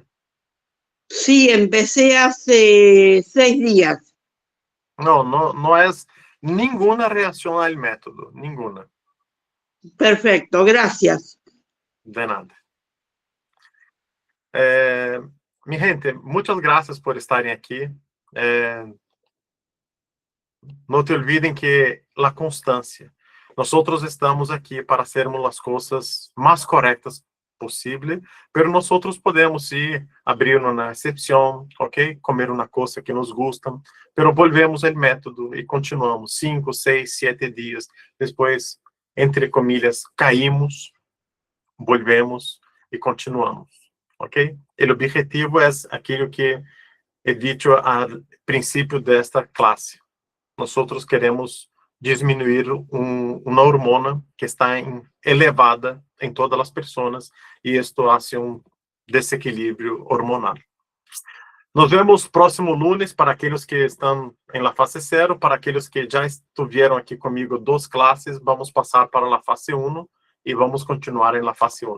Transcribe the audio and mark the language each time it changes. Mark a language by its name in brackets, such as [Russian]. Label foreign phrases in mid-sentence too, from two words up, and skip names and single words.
[Spanish] Sí, empecé hace 6 días. No, no, no es ninguna reacción al método, ninguna, Perfecto, gracias. de nada. Mi gente, muchas gracias por [Portuguese] estarem aqui. [Spanish] No te olviden que la constancia Nosotros estamos [Portuguese] aqui para hacermos as coisas mais corretas possível, [Spanish] pero nosotros podemos ir abrir [Portuguese] uma exceção, [Spanish] ok? [Portuguese] Comer uma coisa que [Spanish] nos gusta, pero volvemos [Portuguese] ao método e continuamos 5, 6, 7 dias. Depois, [Spanish] entre comillas, caímos, volvemos e continuamos, ok? [Portuguese] O objetivo é aquilo que [Spanish] he dicho al [Portuguese] princípio desta classe. [Spanish] Nosotros queremos [Portuguese] diminuir uma hormona que está elevada em todas as pessoas e isto hace desequilíbrio hormonal. [Spanish] Nos vemos próximo lunes [Portuguese] para aqueles que estão em la fase 0, para aqueles que já estiveram aqui comigo 2 classes, vamos passar para a fase 1 e vamos continuar em la fase 1.